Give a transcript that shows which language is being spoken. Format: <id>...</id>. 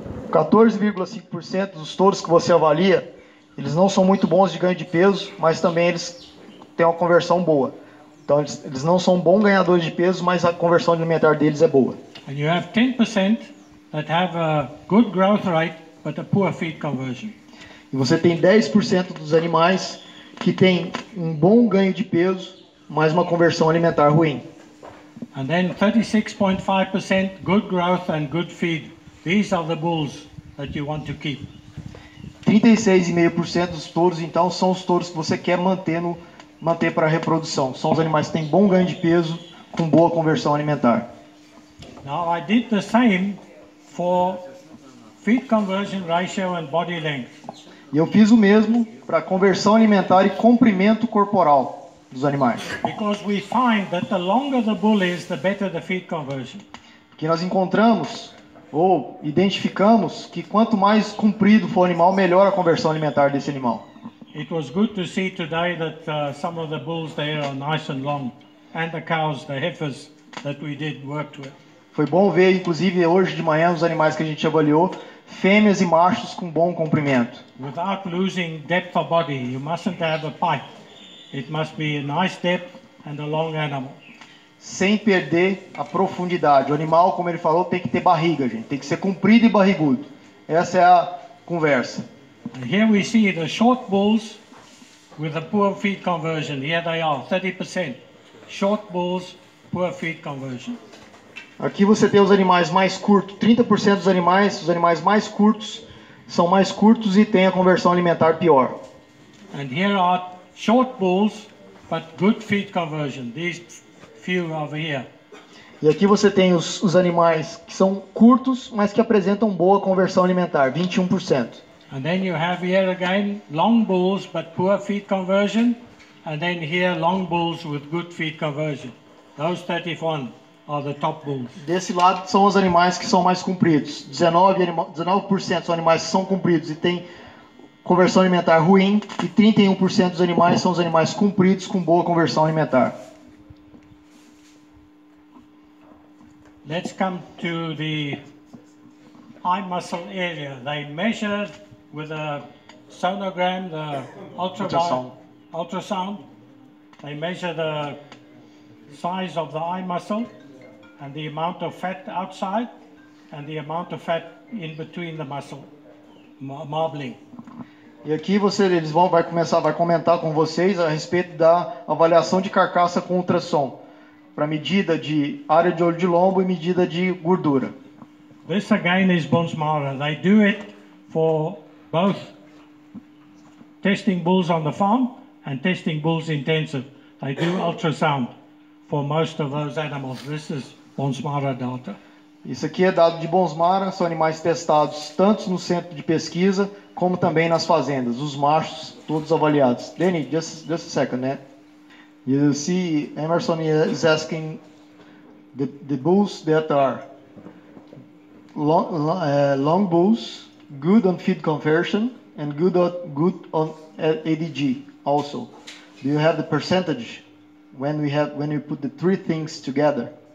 <pt>14,5% dos touros que você avalia, eles não são muito bons de ganho de peso, mas também eles têm uma conversão boa. Então eles não são bons ganhadores de peso, mas a conversão alimentar deles é boa.</pt> <en>And you have 10% that have a good growth rate, but a poor feed conversion.</en> <pt>E você tem 10% dos animais que têm um bom ganho de peso, mas uma conversão alimentar ruim.</pt> <en>And then 36.5% good growth and good feed. These are the bulls that you want to keep.</en> <pt>36,5% dos touros, então, são os touros que você quer manter para a reprodução. São os animais que têm bom ganho de peso, com boa conversão alimentar.</pt> <en>Now I did the same for feed conversion ratio and body length.</en> <pt>E eu fiz o mesmo para conversão alimentar e comprimento corporal dos animais.</pt> <en>Because we find that the longer the bull is, the better the feed conversion.</en> <pt>Porque nós encontramos ou identificamos que quanto mais comprido for o animal, melhor a conversão alimentar desse animal.</pt> <en>It was good to see today that some of the bulls there are nice and long, and the cows, the heifers that we did worked with.</en> <pt>Foi bom ver, inclusive, hoje de manhã, os animais que a gente avaliou, fêmeas e machos com bom comprimento.</pt> <en>Without losing depth of body, you mustn't have a pipe. It must be a nice depth and a long animal.</en> <pt>Sem perder a profundidade. O animal, como ele falou, tem que ter barriga, gente. Tem que ser comprido e barrigudo. Essa é a conversa.</pt> <en>And here we see the short bulls with a poor feed conversion. Here they are, 30%. Short bulls, poor feed conversion.</en> <pt>Aqui você tem os animais mais curtos. 30% dos animais, os animais mais curtos, são mais curtos e têm a conversão alimentar pior.</pt> <en>And here are short bulls, but good feed conversion. These few over here.</en> <pt>E aqui você tem os animais que são curtos, mas que apresentam boa conversão alimentar, 21%.</pt> <en>And then you have here again long bulls but poor feed conversion, and then here long bulls with good feed conversion. Those 31 are the top bulls.</en> <pt>Desse lado são os animais que são mais compridos. 19% são animais que são compridos e têm conversão alimentar ruim, e 31% dos animais são os animais compridos com boa conversão alimentar.</pt> <en>Let's come to the eye muscle area. They measured with a sonogram, the ultrasound. They measure the size of the eye muscle and the amount of fat outside and the amount of fat in between the muscle. marbling.</en> <pt>E aqui vai comentar com vocês a respeito da avaliação de carcaça com ultrassom, para medida de área de olho de lombo e medida de gordura.</pt> <en>This again is Bonsmara. They do it for both testing bulls on the farm and testing bulls intensive. They do ultrasound for most of those animals. This is Bonsmara data.</en> <pt>Isso aqui é dado de Bonsmara, são animais testados tanto no centro de pesquisa como também nas fazendas, os machos todos avaliados.</pt> <en>Danny, just a second, né? You see, Emerson is asking the bulls that are long bulls, good on feed conversion, and good on ADG also. Do you have the percentage when you put the three things together?</en>